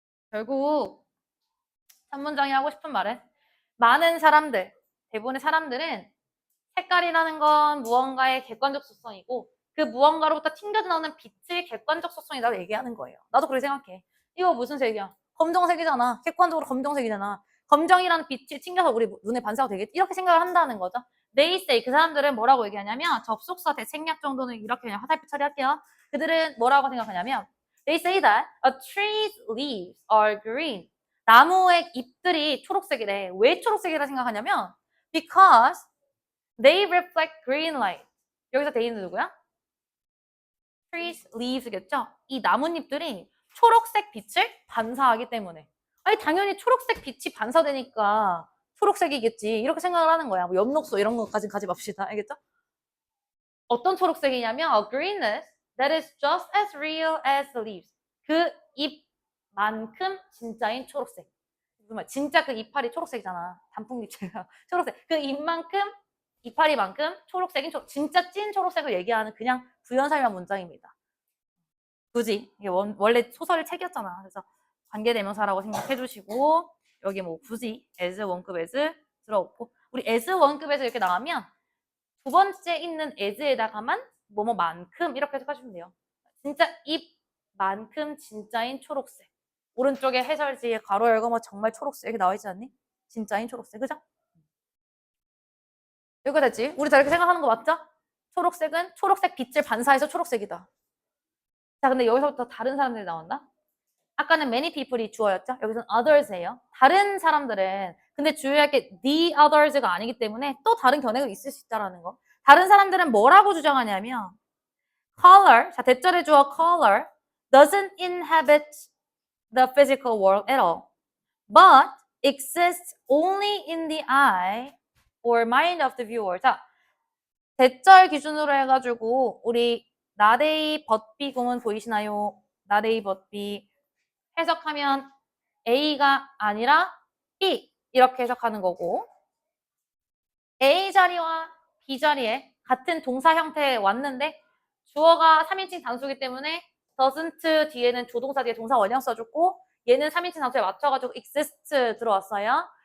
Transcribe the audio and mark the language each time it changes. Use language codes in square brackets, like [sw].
[ko] 결국 한 문장이 하고 싶은 말은 많은 사람들, 대부분의 사람들은 색깔이라는 건 무언가의 객관적 속성이고 그 무언가로부터 튕겨져 나오는 빛의 객관적 속성이라고 얘기하는 거예요. 나도 그렇게 생각해. 이거 무슨 색이야? 검정색이잖아. 객관적으로 검정색이잖아. 검정이라는 빛이 튕겨서 우리 눈에 반사가 되겠지? 이렇게 생각을 한다는 거죠. [en] They say [ko] 그 사람들은 뭐라고 얘기하냐면 접속사 대책략 정도는 이렇게 그냥 화살표 처리할게요. 그들은 뭐라고 생각하냐면 [en] They say that a tree's leaves are green. [ko] 나무의 잎들이 초록색이래. 왜 초록색이라 생각하냐면 [en] because they reflect green light. [ko] 여기서 they는 누구야? [en] trees, leaves겠죠? [ko] 이 나뭇잎들이 초록색 빛을 반사하기 때문에. 아니 당연히 초록색 빛이 반사되니까 초록색이겠지. 이렇게 생각을 하는 거야. 뭐 엽록소 이런 것까지 가지 맙시다. 알겠죠? 어떤 초록색이냐면 [en] a greenness that is just as real as the leaves. [ko] 그 잎만큼 진짜인 초록색. 진짜 그 이파리 초록색이잖아. 단풍잎처럼 초록색. 그 잎만큼 이파리만큼 초록색인 진짜 찐 초록색을 얘기하는 그냥 부연설명 문장입니다. 굳이 이게 원래 소설의 책이었잖아. 그래서 관계대명사라고 생각해 주시고 여기 뭐 굳이 as 원급 as 들어오고 우리 as 원급에서 이렇게 나오면 두 번째 있는 as에다가만 뭐뭐만큼 이렇게 해석하시면 돼요. 진짜 잎만큼 진짜인 초록색. 오른쪽에 해설지에 괄호 열고 뭐 정말 초록색 이렇게 나와 있지 않니? 진짜인 초록색, 그죠? 이거 됐지? 우리 다 이렇게 생각하는 거 맞죠? 초록색은 초록색 빛을 반사해서 초록색이다. 자, 근데 여기서부터 다른 사람들이 나온다? 아까는 many people이 주어였죠? 여기서는 others예요. 다른 사람들은 근데 주의할 게 the others가 아니기 때문에 또 다른 견해가 있을 수 있다라는 거. 다른 사람들은 뭐라고 주장하냐면 [en] color, [ko] 자 대절의 주어 [en] color doesn't inhabit the physical world at all, but exists only in the eye or mind of the viewer. [ko] 자, 대절 기준으로 해가지고 우리 not A but B 구문 보이시나요? not A but B 해석하면 A가 아니라 B 이렇게 해석하는 거고 A 자리와 B 자리에 같은 동사 형태에 왔는데 주어가 3인칭 단수이기 때문에 doesn't 뒤에는 조동사 뒤에 동사 원형 써줬고 얘는 3인칭 단수에 맞춰가지고 exist 들어왔어요.